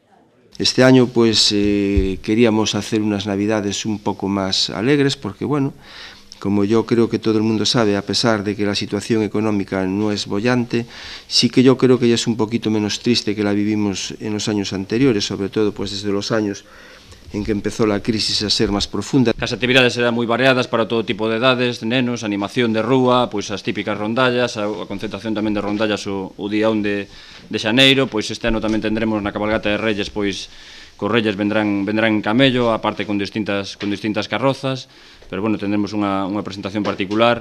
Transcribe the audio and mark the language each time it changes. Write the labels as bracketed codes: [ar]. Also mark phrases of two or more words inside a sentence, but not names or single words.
[es] Este año pues queríamos hacer unas navidades un poco más alegres porque bueno, como yo creo que todo el mundo sabe, a pesar de que la situación económica no es boyante, sí que yo creo que ya es un poquito menos triste que la vivimos en los años anteriores, sobre todo pues desde los años en que empezó la crisis a ser máis profunda. [gl] As actividades eran moi variadas para todo tipo de edades, nenos, animación de rúa, pois as típicas rondallas, a concentración tamén de rondallas o día 1 de xaneiro, pois este ano tamén tendremos na cabalgata de Reyes, pois cos Reyes [es] vendrán en camello, [gl] aparte con distintas carrozas, pero bueno, tendremos unha presentación particular.